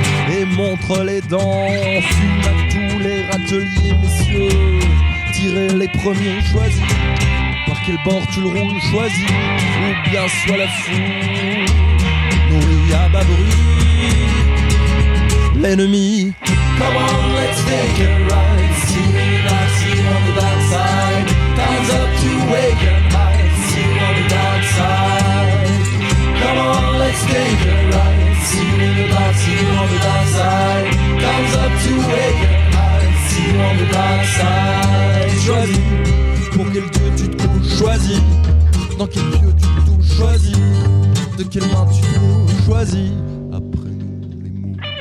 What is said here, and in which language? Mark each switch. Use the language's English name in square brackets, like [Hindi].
[French] Et montre les dents, fume à tous les râteliers, messieurs. Tirez les premiers, choisis. Par quel bord tu le roules, choisis. Ou bien soit la foule nourrie à bas bruit l'ennemi. [English] Come on, let's take a ride. See me now, see you on the dark side. Time's up to wake and hide. See you on the dark side. Come on, let's take a ride. See you in the dark, see you on the dark side. Time's up to wake and hide. See you on the dark side. [French] Choisis, pour quel dieu tu te couches, choisis. Dans quel lieu tu te touches, choisis. De quelle main tu te mouches, choisis. Après nous les mots.